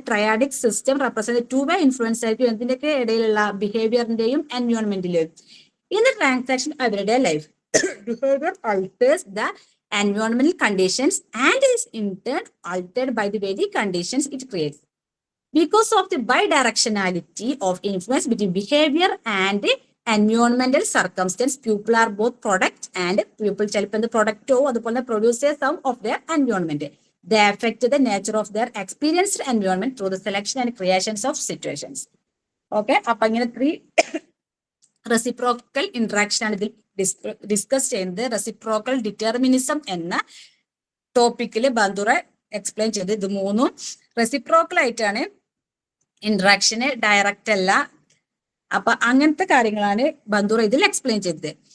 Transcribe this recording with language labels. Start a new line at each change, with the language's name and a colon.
English: triadic system represent 2-way influence
Malayalam: ആയിരിക്കും എന്തിന്റെയൊക്കെ ഇടയിലുള്ള? ബിഹേവിയറിന്റെയും എൻവയോൺമെന്റിലെയും.
English: In the transaction everyday life behavior alters the environmental conditions and is in turn altered by the very conditions it creates. Because of the bidirectionality of influence between behavior and environmental circumstance, people are both product and people
Malayalam: ചിലപ്പോൾ പ്രൊഡക്റ്റോ അതുപോലെ producers
English: of their environment. They affect the nature of their experienced environment through the selection and creations of situations.
Malayalam: Okay, അപ്പൊ ഇങ്ങനെ 3 reciprocal interaction ആണ് ഇതിൽ discuss ചെയ്യുന്നത്. Reciprocal determinism എന്ന ടോപ്പിക്കിൽ ബന്ദുറ explain ചെയ്ത് ഇത് 3 റെസിപ്രോക്കൽ ആയിട്ടാണ്. ഇന്ററാക്ഷന് ഡയറക്റ്റ് അല്ല. അപ്പൊ അങ്ങനത്തെ കാര്യങ്ങളാണ് ബന്ദുറ ഇതിൽ എക്സ്പ്ലെയിൻ ചെയ്തത്.